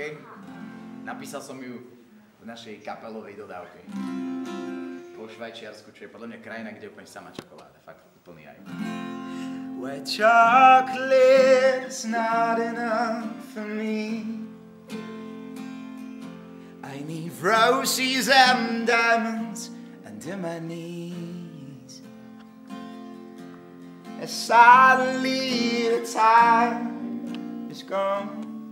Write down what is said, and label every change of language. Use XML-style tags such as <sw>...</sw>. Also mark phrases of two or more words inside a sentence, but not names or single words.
<sk>Napísal som ju v našej kapelovej dodávke. Po Švajčiarsku, čo je podľa mňa krajina, kde je úplne sama čokoláda. Fakt úplný aj.</sk> <en>Where chocolate is not enough for me, I need roses and diamonds under my knees. As suddenly the time is is gone.</en>